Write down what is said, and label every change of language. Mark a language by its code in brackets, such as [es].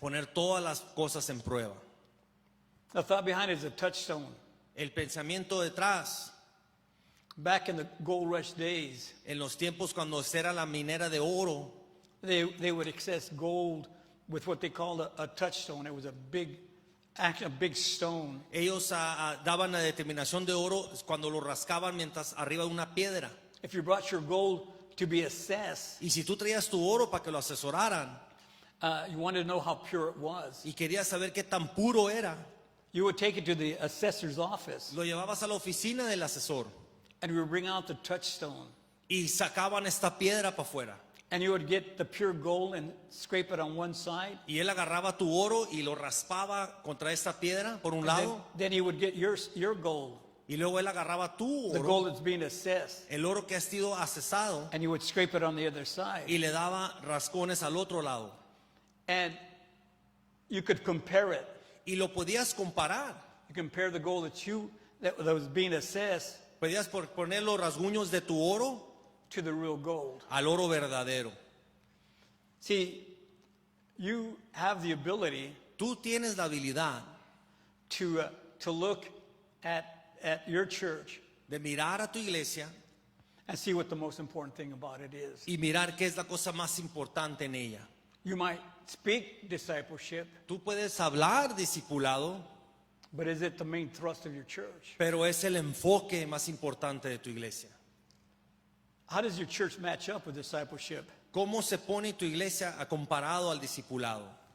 [es] Poner todas las cosas en prueba. [en] The thought behind it is a touchstone. [es] El pensamiento detrás, [en] Back in the gold rush days, [es] en los tiempos cuando era la minera de oro, [en] they would access gold with what they called a touchstone. It was a big stone. [es] ellos daban la determinación de oro cuando lo rascaban mientras arriba de una piedra. [en] If you brought your gold to be assessed, [es] Y si tú traías tu oro para que lo asesoraran [en] you wanted to know how pure it was. [es] y querías saber qué tan puro era, [en] You would take it to the assessor's office, [es] lo llevabas a la oficina del asesor [en] and you would bring out the touchstone. [es] y sacaban esta piedra para afuera. [en] And you would get the pure gold and scrape it on one side. [es] Y él agarraba tu oro y lo raspaba contra esta piedra por un [en] And then, [es] lado, [en] then he would get your gold, [es] y luego él agarraba tu [en] the [es] oro, [en] gold that's being assessed, [es] el oro que ha sido accesado, [en] and you would scrape it on the other side. [es] y le daba rascones al otro lado. [en] And you could compare it. [es] Y lo podías comparar. [en] You compare the gold that was being assessed [es] Podías poner los rasguños de tu oro [en] to the real gold. [es] al oro verdadero. [en] See, you have the ability [es] Tú tienes la habilidad [en] to look at your church [es] de mirar a tu iglesia [en] and see what the most important thing about it is. [es] y mirar qué es la cosa más importante en ella. [en] You might speak discipleship, [es] Tú puedes hablar discipulado, [en] but is it the main thrust of your church? [es] pero es el enfoque más importante de tu iglesia. [en] How does your church match up with discipleship? [es] ¿Cómo se pone tu iglesia comparado al discipulado?